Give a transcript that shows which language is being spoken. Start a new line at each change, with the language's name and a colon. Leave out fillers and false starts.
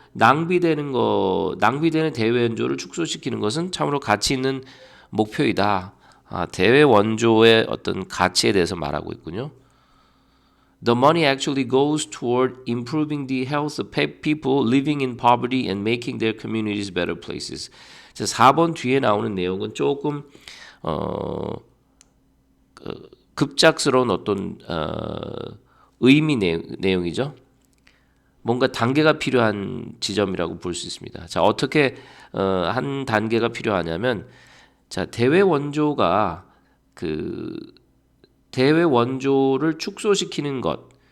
Korean: 낭비되는 대외 원조를 축소시키는 것은 참으로 가치 있는 목표이다. 대외 원조의 어떤 가치에 대해서 말하고 있군요.
English: The money actually goes toward improving the health of people living in poverty and making their communities better places.
Korean: 4번 뒤에 나오는 내용은 조금 급작스러운 어떤 의미 내용이죠. 뭔가 단계가 필요한 지점이라고 볼 수 있습니다. 자, 어떻게 한 단계가 필요하냐면 자, 대외 원조가 대외 원조를 축소시키는 것.